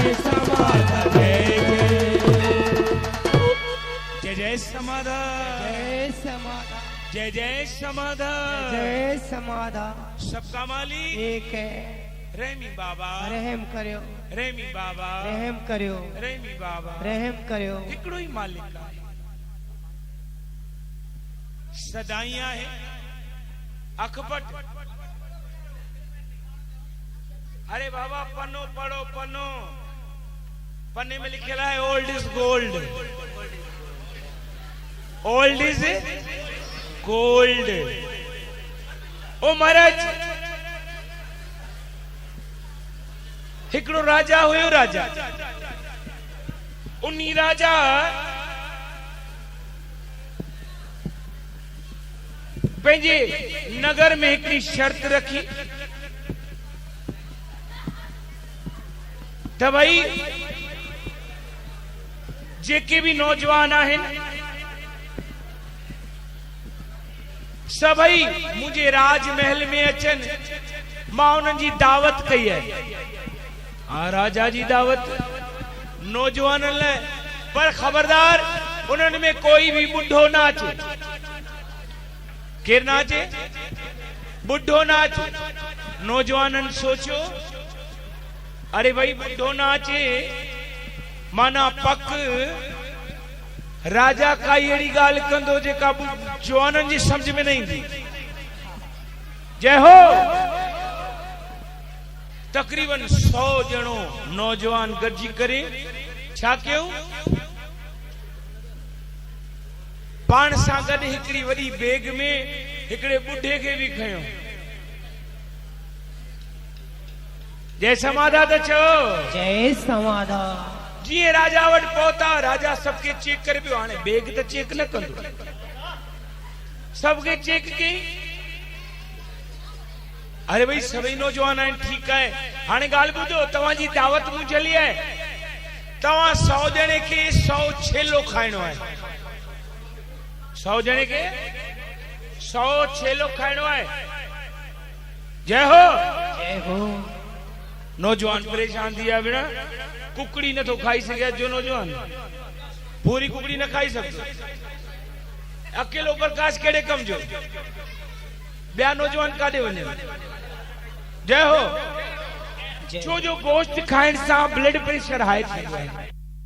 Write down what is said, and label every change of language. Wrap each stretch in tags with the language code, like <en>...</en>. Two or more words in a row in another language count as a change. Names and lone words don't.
<hi>समाधा जय जय जय समाधा जय समाधा जय जय समाधा जय समाधा। सबका मालिक एक है, रहमी बाबा रहम करियो, रहमी बाबा रहम करियो, रहमी बाबा रहम करियो।</hi> <sd>हिकिड़ो ही मालिक आहे, सदाई आहे अखपट। अरे बाबा पन्नो पढ़ो, पन्नो पन्ने में लिखे है</sd> <en>old is gold, old is gold.</en> <sd>ओ महाराज हिकिड़ो राजा हुयो, राजा उन्हीं राजा पंहिंजे नगर में हिकिड़ी शर्त रखी त भई जेके भी नौजवान आहिनि सभई मुझे राजमहल में अचन, मां उन्हनि जी दावत कई है। राजा जी दावत नौजवाननि लाइ, पर खबरदार उन्हनि में कोई भी बुढ़ो ना अचे। केर ना अचे? बुढ़ो ना अचे। नौजवाननि सोचियो अरे भाई बुढ़ो ना अचे माना पक राजा काई अड़ी गाल कंदो जेका जवाननि जी समझ में न ईंदी। जय हो। तकरीबन 100 जणो नौजवान गॾिजी करे छा कयूं, पाण सां गॾु हिकिड़ी वॾी बैग में हिकिड़े बुढ़े खे बि खयो। जय समाधा त चओ। जय समाधा। जीअं राजा वटि पहुता, राजा सबके चेक करे पियो। हाणे बैग त चेक न कंदो, सबके चेक कई। अरे भाई सभई नौजवान आहिनि, ठीकु आहे। हाणे ॻाल्हि ॿुधो, तव्हांजी दावत मूं चली आहे, तव्हां 100 ॼणे खे 100 छेलो खाइणो आहे। 100 ॼणे खे 100 छेलो खाइणो आहे। जय हो। जय हो। नौजवान परेशान थी विया। भेण कुकड़ी नथो खाई सघे जो नौजवान, पूरी कुकड़ी न खाई सघंदो। अकेलो प्रकाश कहिड़े कम जो, ॿिया नौजवान काॾे वञनि। जय हो। छो जो गोश्त खाइण सां</sd> <en>blood pressure high</en> <sd>थींदो आहे।</sd>